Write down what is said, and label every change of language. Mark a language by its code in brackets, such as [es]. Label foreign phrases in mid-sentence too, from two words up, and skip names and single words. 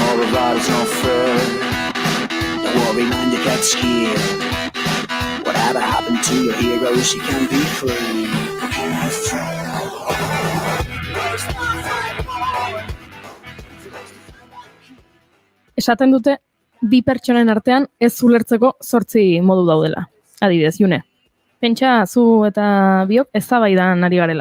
[en] bodies on fur. The worry mind that gets scared. Whatever happened to your heroes, you can be free. [eu] Esaten dute, bi pertsonen artean ez ulertzeko 8 modu daudela. Adibidez, June. Pentsa zu eta biok eztabaidan ari garela.